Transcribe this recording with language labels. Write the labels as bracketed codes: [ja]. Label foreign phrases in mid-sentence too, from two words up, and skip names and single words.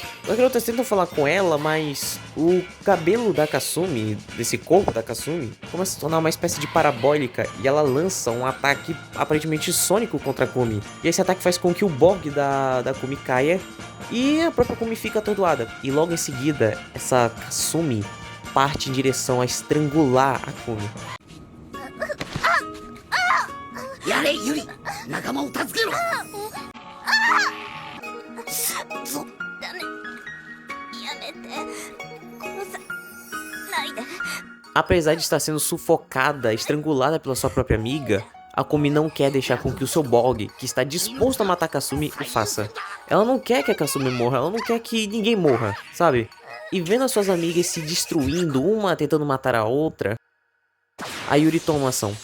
[pt] As garotas tentam falar com ela, mas o cabelo da Kasumi, desse corpo da Kasumi, começa a se tornar uma espécie de parabólica e ela lança um ataque aparentemente sônico contra a Kumi. E esse ataque faz com que o Borg da Kumi caia e a própria Kumi fica atordoada. E logo em seguida, essa Kasumi parte em direção a estrangular a Kumi. [ja] やれユリ、仲間を助けろ。ダメ。やめて。殺さないで。 [pt] Apesar de estar sendo sufocada, estrangulada pela sua própria amiga, a Kumi não quer deixar com que o seu Borg, que está disposto a matar a Kasumi, o faça. Ela não quer que a Kasumi morra, ela não quer que ninguém morra, sabe? E vendo as suas amigas se destruindo, uma tentando matar a outra, a Yuri toma uma ação.